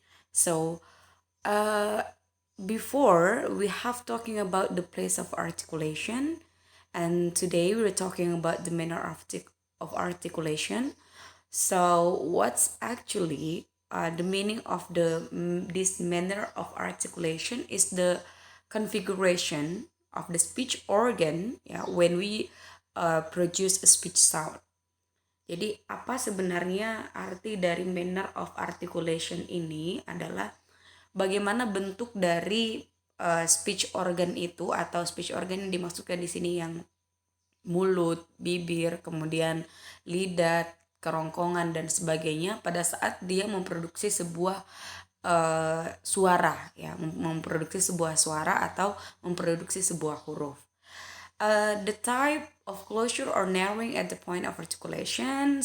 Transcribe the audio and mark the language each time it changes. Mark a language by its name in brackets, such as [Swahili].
[English] So, uh, before we have talking about the place of articulation, and today we're talking about the manner of articulation. So, what's actually the meaning of this manner of articulation is the configuration of the speech organ, yeah, when we produce a speech sound. [Indonesian] Jadi apa sebenarnya arti dari manner of articulation ini adalah bagaimana bentuk dari speech organ itu, atau speech organ yang dimaksudkan di sini yang mulut, bibir, kemudian lidah, kerongkongan dan sebagainya pada saat dia memproduksi sebuah suara, ya, memproduksi sebuah suara atau memproduksi sebuah huruf. [English] The type of closure or narrowing at the point of articulation.